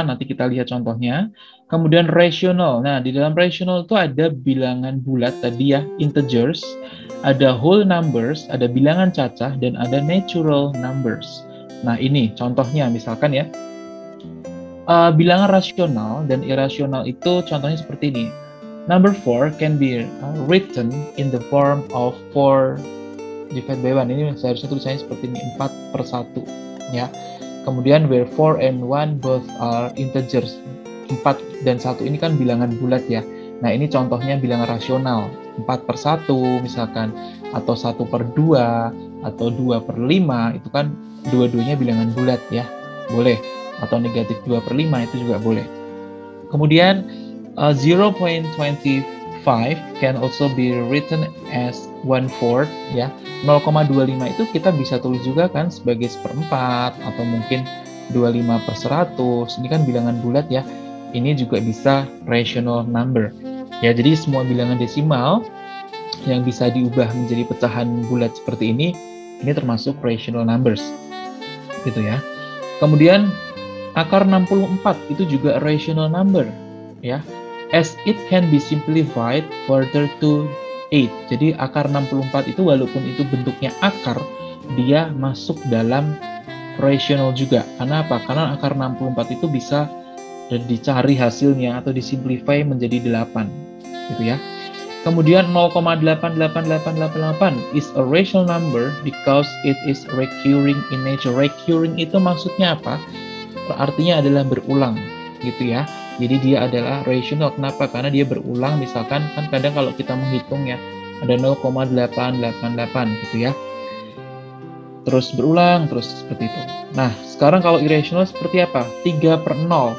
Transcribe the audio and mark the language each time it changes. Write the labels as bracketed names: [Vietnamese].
[Indonesian] Nanti kita lihat contohnya. Kemudian rational. Nah, di dalam rational itu ada bilangan bulat tadi ya, integers, ada whole numbers, ada bilangan cacah, dan ada natural numbers. Nah, ini contohnya misalkan ya. Bilangan rasional dan irasional itu contohnya seperti ini. [English] Number 4 can be written in the form of 4 divided by 1. [Indonesian] Ini seharusnya tulisannya seperti ini, 4/1 ya. Kemudian [English] where 4 and 1 both are integers. [Indonesian] 4 dan 1 ini kan bilangan bulat ya. Nah, ini contohnya bilangan rasional. 4/1 misalkan, atau 1/2, atau 2/5, itu kan dua-duanya bilangan bulat ya. Boleh. Atau negatif 2/5 itu juga boleh. Kemudian [English] 0.25 can also be written as 1/4 ya. [Indonesian] 0,25 itu kita bisa tulis juga kan sebagai 1/4 atau mungkin 25/100. Ini kan bilangan bulat ya. Ini juga bisa rational number. Ya, jadi semua bilangan desimal yang bisa diubah menjadi pecahan bulat seperti ini termasuk rational numbers. Gitu ya. Kemudian akar 64 itu juga [English] rational number ya, as it can be simplified further to 8. [Indonesian] Jadi akar 64 itu walaupun itu bentuknya akar, dia masuk dalam rational juga. Karena apa? Karena akar 64 itu bisa dicari hasilnya atau disimplify menjadi 8 gitu ya. Kemudian [English] 0,88888 is a rational number because it is recurring in nature. [Indonesian] Recurring itu maksudnya apa? Artinya adalah berulang gitu ya. Jadi dia adalah rational. Kenapa? Karena dia berulang. Misalkan kan kadang kalau kita menghitung ya ada 0,888 gitu ya, terus berulang terus seperti itu. Nah, sekarang kalau irrational seperti apa? 3/0.